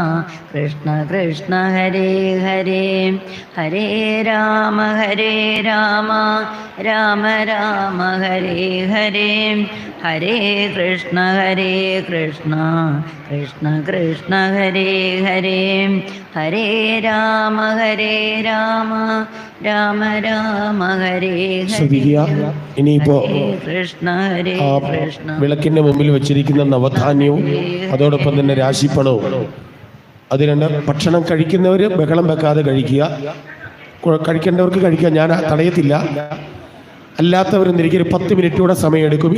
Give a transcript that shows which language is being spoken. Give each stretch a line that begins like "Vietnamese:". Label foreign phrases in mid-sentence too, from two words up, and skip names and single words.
Sanskrit: ഹരേ ഹരേ ഹരേ രാമ രാമ ഹരേ ഹരേ ഹരേ കൃഷ്ണ കൃഷ്ണ ഹരേ ഹരേ ഹരേ രാമ രാമ ഹരേ
Malayalam: ശ്രദ്ധിക്കുക. ഇനിയിപ്പോ
Sanskrit: കൃഷ്ണ ഹരേ കൃഷ്ണ
Malayalam: വിളക്കിന്റെ മുമ്പിൽ വെച്ചിരിക്കുന്ന നവധാന്യവും അതോടൊപ്പം തന്നെ രാശിപ്പണവും, അത് രണ്ട്. ഭക്ഷണം കഴിക്കുന്നവർ ബഹളം വെക്കാതെ കഴിക്കുക, കഴിക്കേണ്ടവർക്ക് കഴിക്കുക, ഞാൻ തടയത്തില്ല. അല്ലാത്തവരും എനിക്കൊരു 10 മിനിറ്റ് കൂടെ സമയമെടുക്കും.